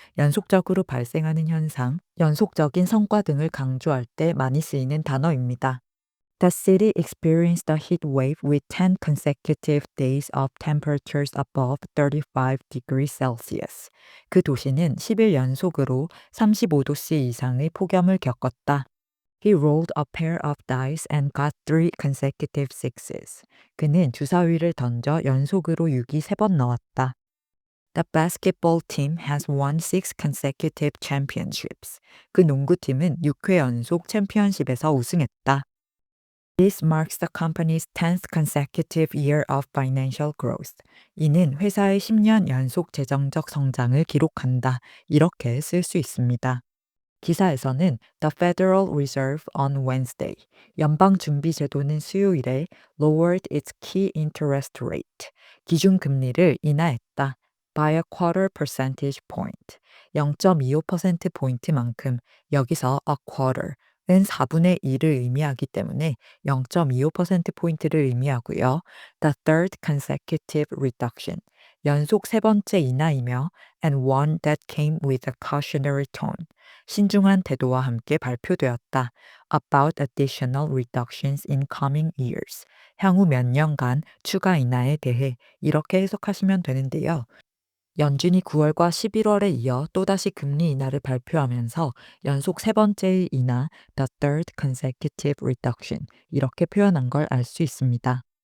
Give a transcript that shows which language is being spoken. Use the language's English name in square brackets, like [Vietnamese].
[Korean] 연속적으로 발생하는 현상, 연속적인 성과 등을 강조할 때 많이 쓰이는 단어입니다. [English] The city experienced a heat wave with 10 consecutive days of temperatures above 35 degrees Celsius. [Korean] 그 도시는 10일 연속으로 35도씨 이상의 폭염을 겪었다. [English] He rolled a pair of dice and got 3 consecutive sixes. [Korean] 그는 주사위를 던져 연속으로 6이 3번 넣었다. [English] The basketball team has won 6 consecutive championships. [Korean] 그 농구팀은 6회 연속 챔피언십에서 우승했다. [English] This marks the company's 10th consecutive year of financial growth. [Korean] 이는 회사의 10년 연속 재정적 성장을 기록한다. 이렇게 쓸 수 있습니다. 기사에서는 [English] The Federal Reserve on Wednesday, [Korean] 연방준비제도는 수요일에 [English] lowered its key interest rate, [Korean] 기준금리를 인하했다. [English] by a quarter percentage point, [Korean] 0.25%포인트만큼. 여기서 a quarter은 4분의 1을 의미하기 때문에 0.25%포인트를 의미하고요. [English] The third consecutive reduction, [Korean] 연속 세 번째 인하이며 [English] and one that came with a cautionary tone, [Korean] 신중한 태도와 함께 발표되었다. [English] About additional reductions in coming years, [Korean] 향후 몇 년간 추가 인하에 대해 이렇게 해석하시면 되는데요. 연준이 9월과 11월에 이어 또다시 금리 인하를 발표하면서 연속 세 번째의 인하, [English] the third consecutive reduction, [Korean] 이렇게 표현한 걸 알 수 있습니다.